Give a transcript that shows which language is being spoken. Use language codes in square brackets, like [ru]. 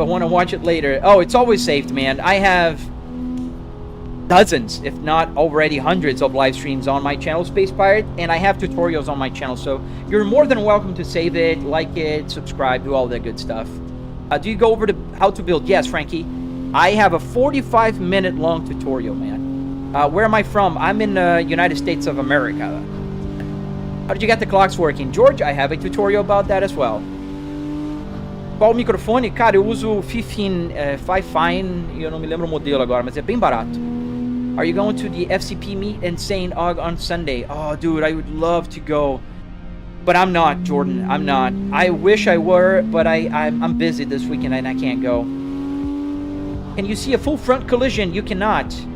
[en] I want to watch it later. Oh, it's always saved, man. I have dozens, if not already hundreds of live streams on my channel, Space Pirate, and I have tutorials on my channel, so you're more than welcome to save it, like it, subscribe, do all that good stuff. Do you go over to how to build? Yes, Frankie. I have a 45-minute long tutorial, man. Where am I from? I'm in the United States of America. How did you get the clocks working? George, I have a tutorial about that as well. [pt] Qual microfone? Cara, eu uso o Fifine, eu não me lembro o modelo agora, mas é bem barato. [en] Are you going to the FCP meet in St. Aug on Sunday? Oh, dude, I would love to go. But I'm not, Jordan. I'm not. I wish I were, but I'm busy this weekend and I can't go. Can you see a full front collision? You cannot.